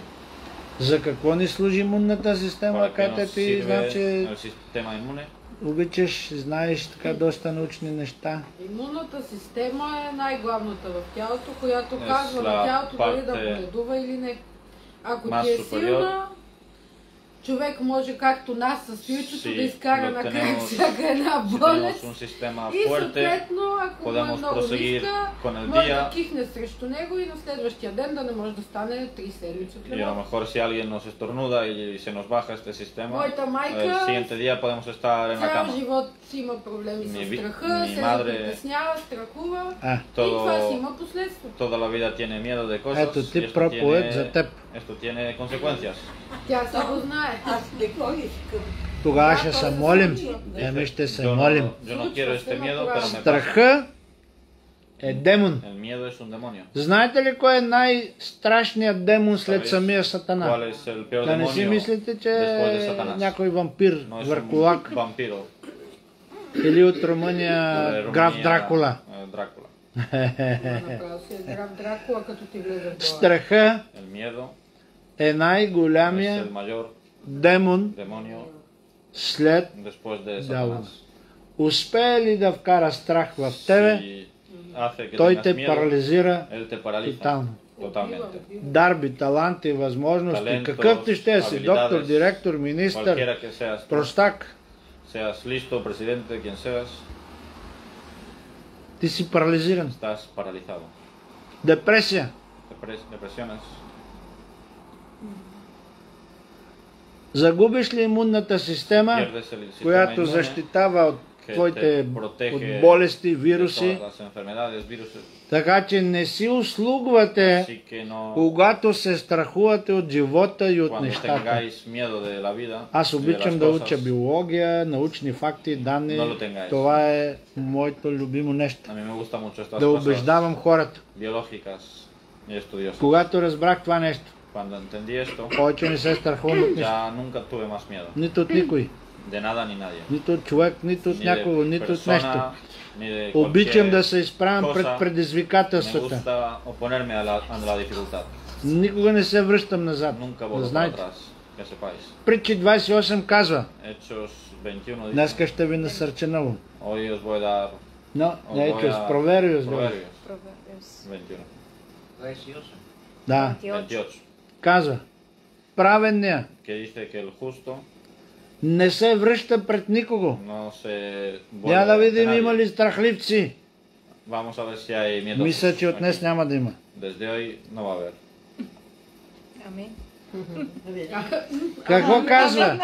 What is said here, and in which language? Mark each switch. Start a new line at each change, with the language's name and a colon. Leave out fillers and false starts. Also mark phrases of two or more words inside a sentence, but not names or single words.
Bulgarian: За какво ни служи имунната система,
Spanish: ¿Para qué
Bulgarian: Катя?
Spanish: nos
Bulgarian: Ти
Spanish: sirve
Bulgarian: значи
Spanish: el sistema inmune?
Bulgarian: обичаш, знаеш така доста научни неща. Имунната система е най-главната в тялото, която казва
Spanish: la
Bulgarian: на тялото дали да
Spanish: parte
Bulgarian: боледува или не. Ако
Spanish: más
Bulgarian: ти е
Spanish: superior,
Bulgarian: силна, човек може както нас със свирчето
Spanish: Si
Bulgarian: да изкара
Spanish: lo
Bulgarian: на крак
Spanish: tenemos-
Bulgarian: всяка една
Spanish: Si
Bulgarian: болест.
Spanish: tenemos un sistema
Bulgarian: И
Spanish: fuerte,
Bulgarian: съответно, ако му е
Spanish: podemos
Bulgarian: много
Spanish: proseguir
Bulgarian: ниска,
Spanish: con el
Bulgarian: може да
Spanish: día
Bulgarian: кихне срещу него и на следващия ден да не може да стане 3 седмици от
Spanish: y a lo
Bulgarian: него.
Spanish: mejor si alguien nos estornuda y se nos baja este sistema,
Bulgarian: Моята
Spanish: el
Bulgarian: майка
Spanish: siguiente día podemos estar en la
Bulgarian: цял
Spanish: cama.
Bulgarian: живот си има проблеми Ми с ви- страха, ми се
Spanish: мадре-
Bulgarian: притеснява, страхува А, и това си има последствия.
Spanish: Toda la vida tiene miedo de cosas
Bulgarian: ето
Spanish: y
Bulgarian: ти проповед за теб.
Spanish: esto tiene consecuencias.
Bulgarian: Тя се го знае. Аз какво искам? Тогава ще се молим. Еми ще се молим.
Spanish: Yo no quiero este miedo, pero me pasa.
Bulgarian: Страха е демон.
Spanish: El miedo es un demonio.
Bulgarian: Знаете ли кой е най-страшният демон след
Spanish: ¿Sabéis
Bulgarian: самия Сатана?
Spanish: ¿Cuál es el peor
Bulgarian: Да не си
Spanish: demonio
Bulgarian: мислите, че
Spanish: después de
Bulgarian: е
Spanish: Satanás?
Bulgarian: някой вампир,
Spanish: No es
Bulgarian: върколак
Spanish: un vampiro.
Bulgarian: или от
Spanish: de
Bulgarian: Румъния
Spanish: Rumanía,
Bulgarian: граф Дракула.
Spanish: Drácula.
Bulgarian: Направо си е граф Дракула, като ти влезе в глава. Страха
Spanish: El miedo
Bulgarian: е
Spanish: es
Bulgarian: най-голямия
Spanish: el mayor
Bulgarian: демон
Spanish: demonio
Bulgarian: след
Spanish: después de
Bulgarian: дявола.
Spanish: Satanás.
Bulgarian: Успее ли да вкара страх в тебе,
Spanish: Si hace que
Bulgarian: той
Spanish: tengas
Bulgarian: те
Spanish: miedo,
Bulgarian: парализира
Spanish: él te paraliza
Bulgarian: тотално.
Spanish: totalmente.
Bulgarian: Дарби, таланти, възможности,
Spanish: Talentos,
Bulgarian: какъв ти ще си,
Spanish: habilidades,
Bulgarian: доктор, директор, министър,
Spanish: Cualquiera que seas,
Bulgarian: простак,
Spanish: seas listo, presidente, quien seas,
Bulgarian: ти си парализиран.
Spanish: estás paralizado.
Bulgarian: Депресия.
Spanish: Depresiones.
Bulgarian: Загубиш ли имунната система,
Spanish: Pierdes el sistema
Bulgarian: която
Spanish: inmune
Bulgarian: защитава от
Spanish: que
Bulgarian: твоите
Spanish: te protege
Bulgarian: от болести,
Spanish: de
Bulgarian: вируси,
Spanish: todas las enfermedades, viruses.
Bulgarian: така че не си услугвате,
Spanish: Así que no,
Bulgarian: когато се страхувате от живота и от
Spanish: cuando
Bulgarian: нещата.
Spanish: tengáis miedo de la vida,
Bulgarian: Аз
Spanish: y de
Bulgarian: обичам
Spanish: las
Bulgarian: да
Spanish: cosas,
Bulgarian: уча биология, научни факти, данни.
Spanish: No lo tengáis.
Bulgarian: Това е моето любимо нещо.
Spanish: a mí me gusta mucho estas
Bulgarian: Да
Spanish: cosas
Bulgarian: убеждавам хората.
Spanish: biológicas y estudiosas.
Bulgarian: Когато разбрах това нещо,
Spanish: Cuando entendí esto,
Bulgarian: повече не се страхувам от нищо.
Spanish: ya nunca tuve más miedo.
Bulgarian: Нито от никой.
Spanish: De nada ni nadie.
Bulgarian: Нито от човек, нито от
Spanish: Ni
Bulgarian: някого,
Spanish: de
Bulgarian: нито от
Spanish: persona,
Bulgarian: нещо.
Spanish: ni de
Bulgarian: Обичам
Spanish: cualquier
Bulgarian: да се изправям пред
Spanish: cosa. Me
Bulgarian: предизвикателствата.
Spanish: gusta oponerme a la dificultad.
Bulgarian: Никога не се връщам назад.
Spanish: Nunca
Bulgarian: Да
Spanish: vuelvo para
Bulgarian: знаете.
Spanish: atrás, que sepáis.
Bulgarian: Притчи 28 казва,
Spanish: Hechos 21 dice,
Bulgarian: днеска ще ви насърча много.
Spanish: hoy os voy a dar
Bulgarian: Но,
Spanish: os
Bulgarian: не
Spanish: voy
Bulgarian: чуш,
Spanish: a-
Bulgarian: проверю.
Spanish: Proverbios Proverbios 21. 28.
Bulgarian: Да, 28. казва, праведният
Spanish: Que dice que el justo
Bulgarian: не се връща пред никого.
Spanish: no se
Bulgarian: Я да
Spanish: vuelve ante
Bulgarian: видим
Spanish: nadie.
Bulgarian: има ли страхливци.
Spanish: Vamos a ver si hay miedosos
Bulgarian: Мисля, че от днес
Spanish: aquí.
Bulgarian: няма да има.
Spanish: Desde hoy no va a haber. Amén.
Bulgarian: Какво казва?